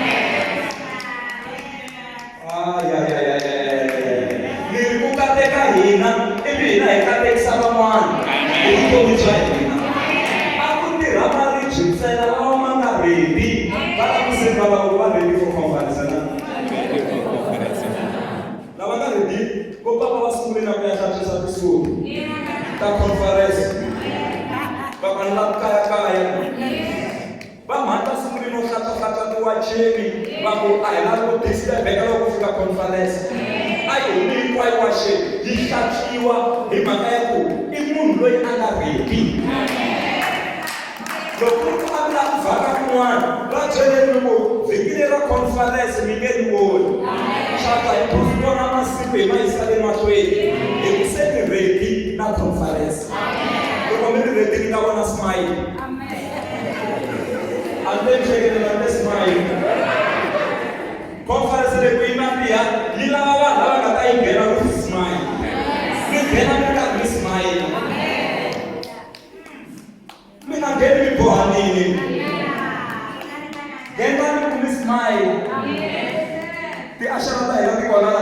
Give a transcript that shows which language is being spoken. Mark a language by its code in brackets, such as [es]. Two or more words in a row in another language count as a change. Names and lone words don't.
[ts] Liri ku kateka hina ivi hina hi katekisa van'wana hi vutomi bya hina. A ku tirha marriage ntsena lawa ma nga ready va la ku se va va [en] ready for conference [ts] na. Lava nga ready vo papa va sungule na ku ya hlantswisa tisuri ta conference va vanhu la kaya va mhata sungule no hlantswa tiwacheni va ku a hi lavi ku disturb-eka loko ku fika conference. A hi humi hinkwayo wacheni yi hlantswiwa hi mhaka ya ku i munhu loyi a nga ready. Loko ku a vula ku vhaka kun'wana va byeleni ku vhikile ra conference mi nge ni voni. Xaka hi vona masiku hi ma yisa le mahlweni hi ku se ni ready na conference. Loko mi ri ready mi ta vona smile. Ambe smile. Conference leyi ku yi nandziha yi lava vanhu lava nga ta yi nghena ku smile. Mi nghena mi karhi mi smile. Mi nga ngheni mi bohanile. Nghenani ku mi smile. Tiashara ta hina ti kona la.